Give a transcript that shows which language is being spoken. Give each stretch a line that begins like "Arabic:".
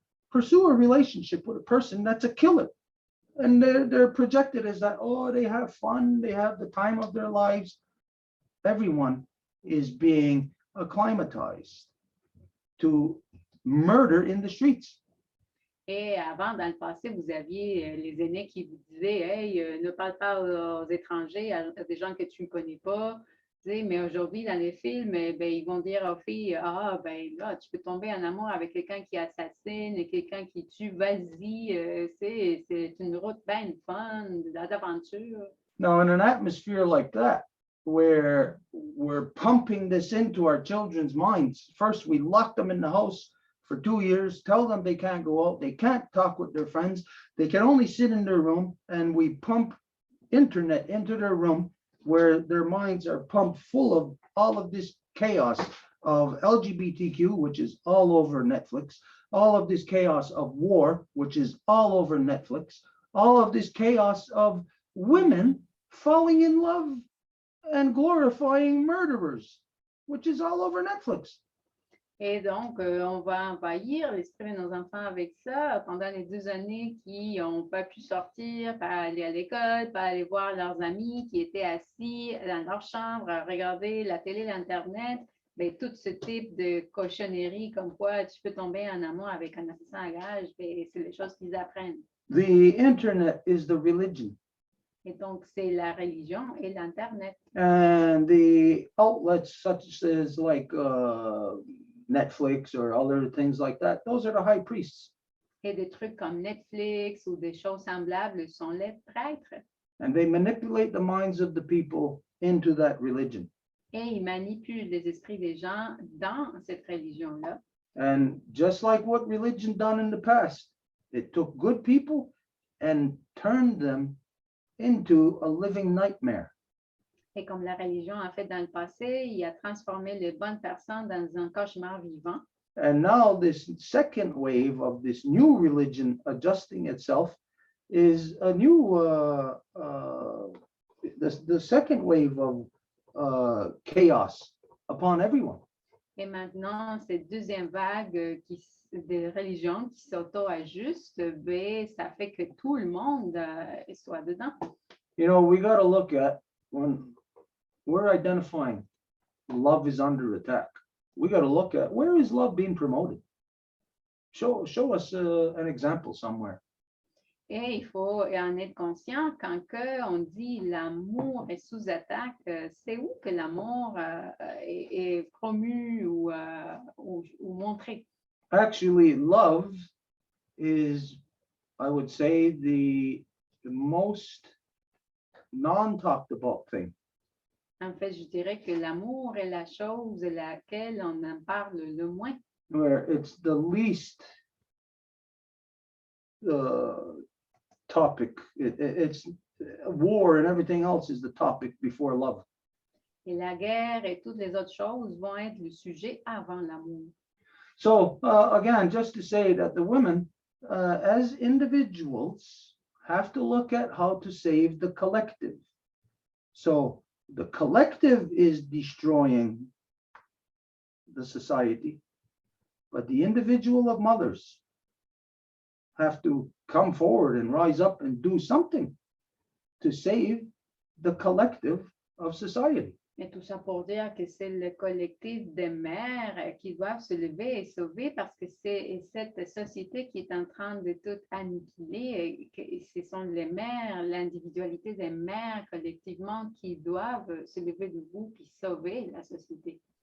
English: Pursue a relationship with a person that's a killer. And they're projected as that, oh, they have fun, they have the time of their lives. Everyone is being acclimatized to murder in the streets.
French: Et avant, dans le passé, vous aviez les aînés qui vous disaient, hey, ne parle pas aux étrangers, à des gens que tu ne connais pas. Mais aujourd'hui, dans les films, ils vont dire aux filles, là, tu peux tomber en amour avec quelqu'un qui assassine, quelqu'un qui tue, vas-y, c'est une route bien fun, d'aventure.
English: Now, in an atmosphere like that, where we're pumping this into our children's minds, first we lock them in the house for 2 years, tell them they can't go out, they can't talk with their friends, they can only sit in their room, and we pump internet into their room, where their minds are pumped full of all of this chaos of LGBTQ, which is all over Netflix, all of this chaos of war, which is all over Netflix, all of this chaos of women falling in love and glorifying murderers, which is all over Netflix.
French: Et donc, on va envahir l'esprit de nos enfants avec ça pendant les 2 années qui n'ont pas pu sortir, pas aller à l'école, pas aller voir leurs amis qui étaient assis dans leur chambre à regarder la télé, l'Internet. Tout ce type de cochonnerie comme quoi tu peux tomber en amour avec un assassin à gage, c'est les choses qu'ils apprennent.
English: The internet is the religion.
French: Et donc, c'est la religion et l'Internet.
English: And the outlets such as like Netflix or other things like that, those are the high priests.
French: Et des trucs comme Netflix ou des choses semblables sont les prêtres.
English: And they manipulate the minds of the people into that religion.
French: Et ils manipulent les esprits des gens dans cette religion-là.
English: And just like what religion done in the past, it took good people and turned them into a living nightmare.
French: Et comme la religion a fait dans le passé, il a transformé les bonnes personnes dans un cauchemar vivant.
English: And now this second wave of this new religion adjusting itself is a new, the second wave of chaos upon everyone.
French: Et maintenant, cette deuxième vague de religion qui s'auto-ajuste, ça fait que tout le monde soit dedans.
English: You know, we got to look at when we're identifying love is under attack. We got to look at where is love being promoted. Show us an example somewhere.
French: Et il faut en être conscient quand on dit l'amour est sous attaque, c'est où que l'amour est promu ou montré?
English: Actually, love is, I would say, the most non-talked about thing.
French: En fait, je dirais que l'amour est la chose laquelle on en parle le moins.
English: Where it's the least topic. It's war and everything else is the topic before love.
French: Et la guerre et toutes les autres choses vont être le sujet avant l'amour.
English: So again, just to say that the women, as individuals, have to look at how to save the collective. So the collective is destroying the society, but the individual of mothers have to come forward and rise up and do something to save the collective of society.
French: Et tout ça pour dire que c'est le collectif des mères qui doivent se lever et sauver parce que c'est cette société qui est en train de tout annihiler. Et que ce sont les mères, l'individualité des mères collectivement qui doivent se lever debout puis sauver la société.